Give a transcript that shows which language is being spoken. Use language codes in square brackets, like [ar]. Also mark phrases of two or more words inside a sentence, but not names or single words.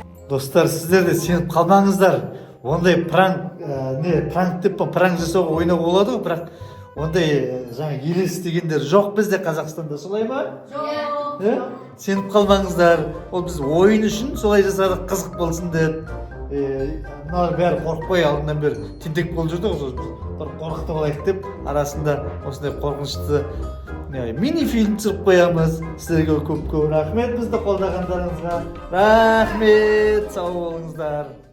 [kk] Достар, сіздер де сеніп қалмаңыздар. Ондай пранк деп пранк жасауға ойнау болады ғой, бірақ ондай жаңа елес дегендер жоқ бізде Қазақстанда, солай ма? Жоқ. Сеніп қалмаңыздар. Ол біз ойын үшін солай жасадық, қызық болсын деп. Мыналар бәрі қорықпай алдынан бері тентек болып жүрді ғой, бір қорқытып алайық деп арасында осындай қорқынышты [uz] mini film chiqib qo'yamiz. Sizlarga ko'p-ko'p rahmat bizni qo'llaganinizga. Rahmat, sog' bo'lingizlar.